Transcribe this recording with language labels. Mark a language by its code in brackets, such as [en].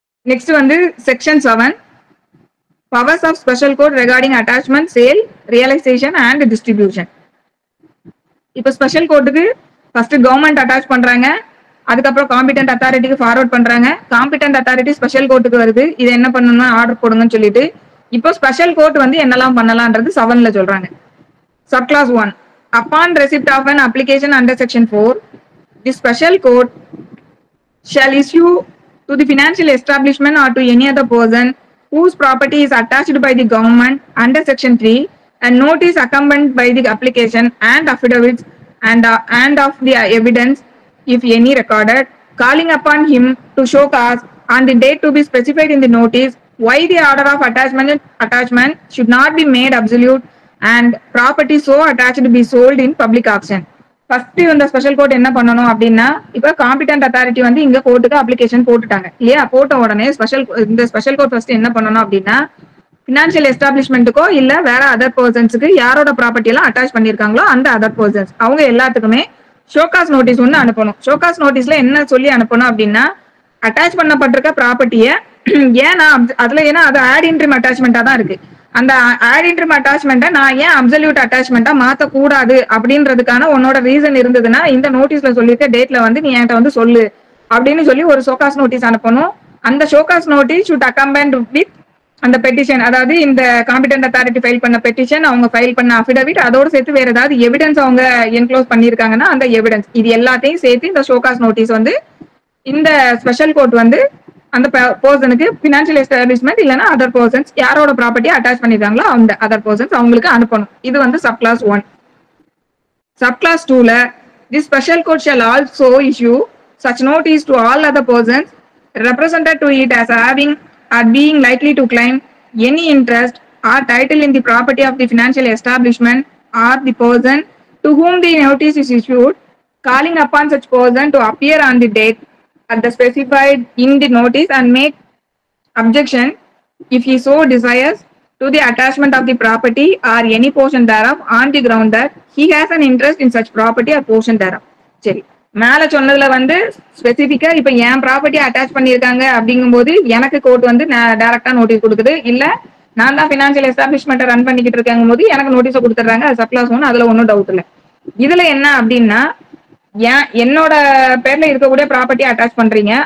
[ta] Next வந்து section 7, powers of special court recording attachment, sale, realisation and distribution. இப்போ special கோர்ட்டுக்கு first government attach பண்றாங்க. அதுக்கப்புறம் competent அத்தாரிட்டிக்கு forward பண்றாங்க. காம்பிடன்ட் அத்தாரிட்டி ஸ்பெஷல் கோர்ட்டுக்கு வருது. இது என்ன பண்ணணும்னா ஆர்டர் போடுங்கன்னு சொல்லிட்டு இப்போ ஸ்பெஷல் கோர்ட் வந்து என்னெல்லாம் பண்ணலாம்ன்றது 7ல சொல்றாங்க. [en] Subclause 1 upon receipt of an application under section 4 the special court shall issue to the financial establishment or to any other person whose property is attached by the government under section 3 a notice accompanied by the application and affidavits and of the evidence if any recorded calling upon him to show cause on the date to be specified in the notice why the order of attachment should not be made absolute and property so attached to be sold in public auction. [ta] First இந்த special court என்ன பண்ணணும் அப்படின்னா, இப்ப competent authority வந்து இங்க கோர்ட்டுக்கு application போட்டுட்டாங்க இல்லையா? போட்ட உடனே இந்த ஸ்பெஷல் கோர்ட் ஃபர்ஸ்ட் என்ன பண்ணணும் அப்படின்னா, பினான்சியல் எஸ்டாப்ளிஷ்மெண்ட்டுக்கோ இல்ல வேற அதர் பர்சன்ஸுக்கு யாரோட ப்ராப்பர்ட்டி எல்லாம் அட்டாச் பண்ணிருக்காங்களோ அந்த அதர் பர்சன்ஸ் அவங்க எல்லாத்துக்குமே ஷோகாஸ் நோட்டீஸ் ஒன்று அனுப்பணும். ஷோகாஸ் நோட்டீஸ்ல என்ன சொல்லி அனுப்பணும் அப்படின்னா, அட்டாச் பண்ணப்பட்டிருக்க ப்ராப்பர்ட்டியை ஏன்னா அதுல ஏன்னா அது ஆட் இன்ட்ரிம் அட்டாச்மெண்டா தான் இருக்கு. அந்த ஆட் இன்ட்ரிம் அட்டாச்மெண்ட்டை நான் ஏன் அப்சல்யூட் அட்டாச்மெண்டா மாத்த கூடாது அப்படின்றதுக்கான உன்னோட ரீசன் இருந்ததுன்னா இந்த நோட்டீஸ்ல சொல்லியிருக்க டேட்ல வந்து நீ என்கிட்ட வந்து சொல்லு அப்படின்னு சொல்லி ஒரு ஷோகாஸ் நோட்டீஸ் அனுப்பணும். அந்த show cause notice [en] should accompany with [ta] அந்த பெட்டிஷன், அதாவது இந்த காம்பிடன்ட் அத்தாரிட்டி ஃபைல் பண்ண பெட்டிஷன், அவங்க ஃபைல் பண்ண அஃபிடவிட், அதோடு சேர்த்து வேற ஏதாவது எவிடன்ஸ் அவங்க என்க்ளோஸ் பண்ணிருக்காங்கன்னா அந்த எவிடன்ஸ் இது எல்லாத்தையும் சேர்த்து இந்த ஷோகாஸ் நோட்டீஸ் வந்து இந்த ஸ்பெஷல் கோர்ட் வந்து அந்த பர்சனுக்கு பினான்சியல் எஸ்டாப்ளிஷ்மெண்ட் இல்லைன்னா அதர் பர்சன்ஸ் யாரோட ப்ராப்பர்ட்டியை அட்டாச் பண்ணிருக்காங்களோ அந்த அதர் பர்சன்ஸ் அவங்களுக்கு அனுப்பணும். இது வந்து subclass 1. [en] Subclause 2ல the special court shall also issue such notice to all other persons represented to it as having or being likely to claim any interest or title in the property of the financial establishment or the person to whom the notice is issued, calling upon such person to appear on the date at the specified in the notice and make objection if he so desires to the attachment of the property or any portion thereof on the ground that he has an interest in such property or portion thereof. [ta] சரி, மேல சொன்னதுல வந்து ஸ்பெசிபிக்கா இப்ப என் property attach பண்ணிருக்காங்க அப்படிங்கும் போது எனக்கு court வந்து டைரக்டா நோட்டீஸ் கொடுக்குது. இல்ல நான் தான் பினான்சியல் எஸ்டாப்ளிஷ்மெண்ட் ரன் பண்ணிக்கிட்டு இருக்காங்க போது எனக்கு நோட்டீஸ் கொடுத்துறாங்க. அது சப்கிளாஸ் 1, அதுல ஒன்னும் டவுட் இல்லை. இதுல என்ன அப்படின்னா, என்னோட பேர்ல இருக்கக்கூடிய ப்ராப்பர்ட்டி அட்டாச் பண்றீங்க.